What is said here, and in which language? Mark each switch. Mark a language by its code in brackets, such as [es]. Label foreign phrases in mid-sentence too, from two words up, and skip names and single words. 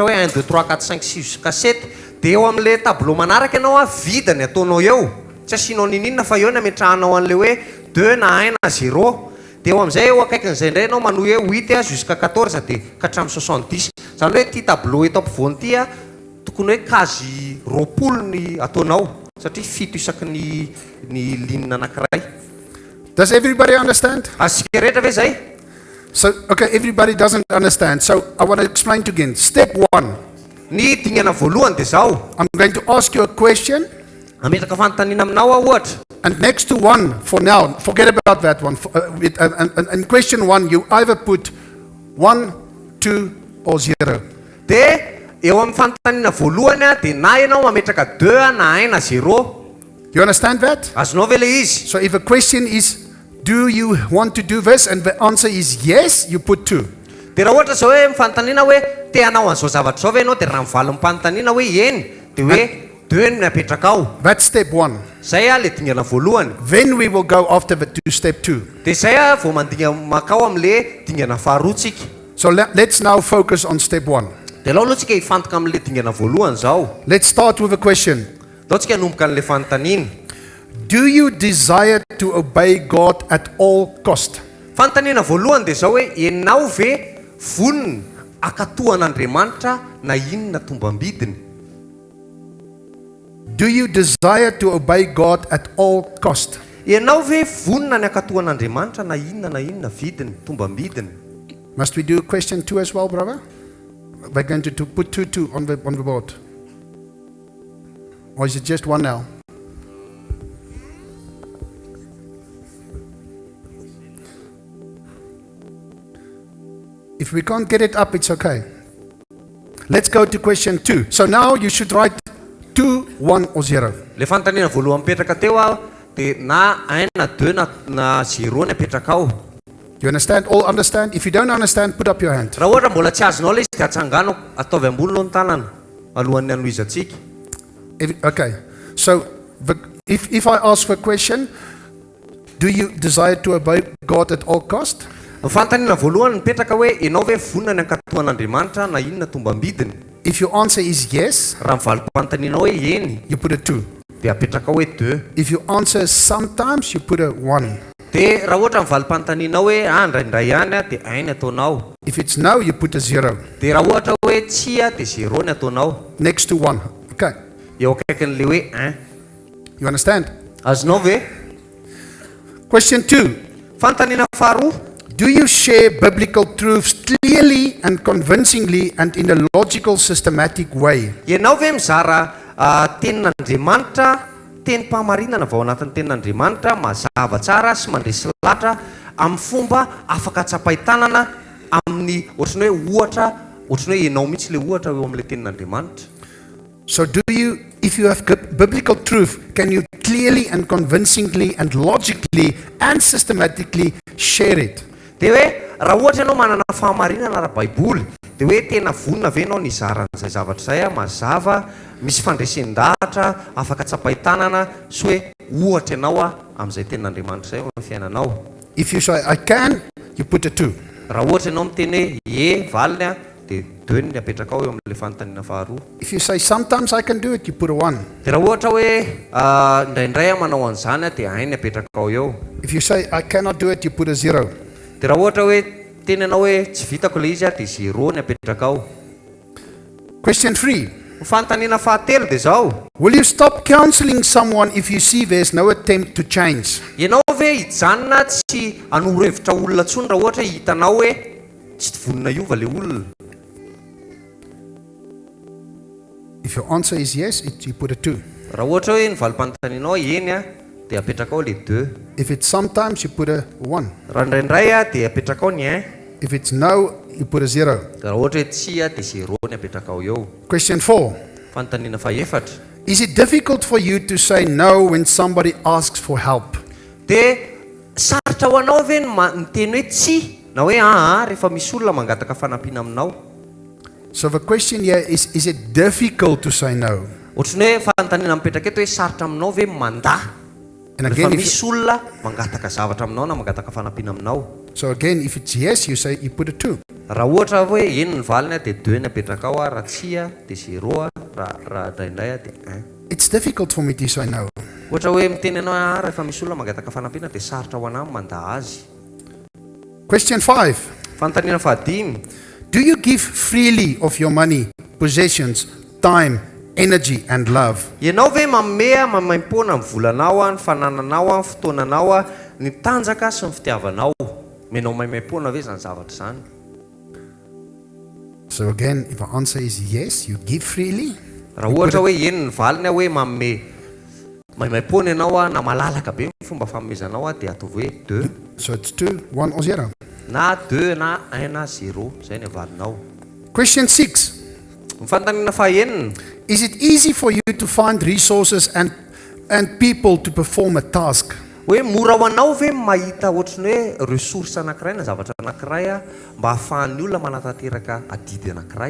[mg] hoe 1, 2, 3, 4, 5, 6 jusqu'à 7 dia eo amin'le tableau manaraka ianao vidiny ataonao eo tsy asianao ninina fa eo ny ametrahanao an'le hoe 2 na 1 na 0 dia eo amin'izay eo akaikin'izay indray ianao manohy hoe 8 jusqu'à 14 dia ka hatramin'ny 70 Zany hoe ty tableau eto ampovoany ty a tokony hoe kazy 20 ny ataonao satria 7 isaky ny linina anankiray. [en] Does everybody understand? [mg] Asika rehetra ve zay? [en] So, okay, everybody doesn't understand. So, I want to explain to you again. Step 1. [mg] Ny dingana voalohany dia zao. [en] I'm going to ask you a question. [mg] Ametraka fanontaniana aminao aho ohatra. [en] And next to 1, for now, forget about that one. In question 1, you either put 1, 2, or 0. [mg] Dia eo amin'ny fanontaniana voalohany a dia na ianao mametraka 2 na 1 na 0. [en] You understand that? [mg] Azonao ve le izy? [en] So if a question is, do you want to do this? And the answer is yes, you put 2. [mg] Dia raha ohatra zao hoe mifanontaniana hoe te hanao an'izao zavatra zao ve ianao dia raha mivaly mifanontaniana hoe eny dia hoe 2 no apetraka ao. [en] That's step 1. [mg] Zay a le dingana voalohany. [en] Then we will go after that to step 2. [mg] Dia zay a vao mandinga makao amin'le dingana faharoa tsika. [en] So let's now focus on step 1. [mg] Dia lao aloha tsika hifantoka amin'le dingana voalohany zao. [en] Let's start with a question. [mg] Dao tsika hanomboka an'le fanontaniana. [en] Do you desire to obey God at all cost? [mg] Fanontaniana voalohany dia zao hoe ianao ve vonina akatohan'Andriamanitra na inona tombam-bidiny? [en] Do you desire to obey God at all cost? [mg] Ianao ve vonina ny akatohan'Andriamanitra na inona vidiny tombam-bidiny? [en] Must we do question 2 as well, brother? We're going to put 2 on the board. Or is it just 1 now? If we can't get it up, it's okay. Let's go to question 2. So now you should write 2, 1 or 0. [mg] Le fanontaniana voalohany mipetraka teo a dia na 1 na 2 na 0 ny apetraka ao. [en] You understand? All understand? If you don't understand, put up your hand. [mg] Raha ohatra mbola tsy azonao le izy dia atsangano ataovy ambony aloha ny tanana alohan'ny anohizatsika. [en] Okay. So if I ask for a question, do you desire to obey God at all cost? [mg] Fanontaniana voalohany mipetraka hoe ianao ve vonina ny ankatohan'Andriamanitra na inona tombam-bidiny? [en] If your answer is yes, [mg] raha mivaliko fanontaniana hoe eny [en] you put a 2. [mg] dia apetraka hoe 2. [en] If your answer is sometimes, you put a 1. [mg] Dia raha ohatra mivaly fanontaniana hoe indraindray ihany a dia 1 ataonao. [en] If it's no, you put a 0. [mg] Dia raha ohatra hoe tsy a dia 0 ny ataonao. [en] Next to 1. Okay. [mg] Eo akaikin'le hoe 1. [en] You understand? [mg] Azonao ve? [en] Question 2. [mg] Fanontaniana faharoa. [en] Do you share biblical truths clearly and convincingly and in a logical, systematic way? [mg] Ianao ve mizara tenin'Andriamanitra, tenim-pahamarinana vao anatin'ny tenin'Andriamanitra, mazava tsara sy mandresy latra amin'ny fomba afaka tsapaitanana amin'ny ohatrany hoe ohatra, ohatrany hoe ianao mihitsy le ohatra eo amin'ile tenin'Andriamanitra. [en] So if you have biblical truth, can you clearly and convincingly and logically and systematically share it? [mg] Dia hoe raha ohatra ianao manana fahamarinana raha baiboly dia hoe tena vonina ve ianao nizaran'izay zavatra izay a mazava misy fandresen-dahatra afaka tsapaitanana sy hoe ohatra ianao a amin'izay tenin'Andriamanitra izay amin'ny fiainanao. [en] If you say I can, you put a 2. [mg] Raha ohatra ianao miteny hoe valiny a dia 2 ny apetraka ao eo amin'ilay fanontaniana faharoa. [en] If you say sometimes I can do it, you put a 1. [mg] Dia raha ohatra hoe indraindray manao an'izany a dia 1 ny apetraka ao eo. [en] If you say I cannot do it, you put a 0. [mg] Dia raha ohatra hoe teny ianao hoe tsy vitako le izy a dia 0 ny apetraka ao. [en] Question 3. [mg] Fanontaniana fahatelo dia zao. [en] Will you stop counseling someone if you see there's no attempt to change? [mg] Ianao ve hijanona tsy hanoro-hevitra olona tsony raha ohatra hitanao hoe tsy vonina iova le olona? [en] If your answer is yes, you put a 2. [mg] Raha ohatra hoe nivalim-panontanianao eny a dia apetraka ao le 2. [en] If it's sometimes, you put a 1. [mg] Raha indraindray a dia apetraka ao ny 1. [en] If it's no, you put a 0. [mg] Raha ohatra hoe tsy a dia 0 ny apetraka ao eo. [en] Question 4. [mg] Fanontaniana fahaefatra. [en] Is it difficult for you to say no when somebody asks for help? [mg] Dia sarotra ho anao ve miteny hoe tsy na hoe rehefa misy olona mangataka fanampiana aminao? [en] So the question here is it difficult to say no? [mg] Ohatrany hoe fanontaniana mipetraka eto hoe sarotra aminao ve manda [en] And [mg] rehefa [en] again, [mg] misy olona mangataka zavatra aminao na mangataka fanampiana aminao? [en] so again, if it's yes, you put a 2. [mg] Raha ohatra hoe eny ny valiny a dia 2 ny apetraka ao a, raha tsy a dia 0 a, raha indraindray a dia 1. [en] It's difficult for me to say no. [mg] Ohatra hoe miteny ianao rehefa misy olona mangataka fanampiana dia sarotra ho anahy manda azy. [en] Question 5. [mg] Fanontaniana fahadimy. [en] Do you give freely of your money, possessions, time, energy and love? [mg] Ianao ve mamea mamaim-pona amin'ny volanao, ny fanananao, ny fotoananao, ny tanjaka sy ny fitiavanao? Menao maimaim-pona ve zany zavatra zany? [en] So again, if the answer is yes, you give freely. [mg] Raha ohatra hoe eny ny valiny hoe mamme maimaim-pona ianao na malalaka be ny fomba famezanao dia ataovy hoe 2. [en] So it's 2, 1 or 0. [mg] Na 2 na 1 na 0, zay ny valinao. [en] Question 6. [mg] Ny fanontaniana fahaenina. [en] Is it easy for you to find resources and people to perform a task? [mg] Hoe mora ho anao ve mahita ohatrany hoe ressource anankiray na zavatra anankiray mba ahafahan'ny olona manatanteraka adidy anankiray?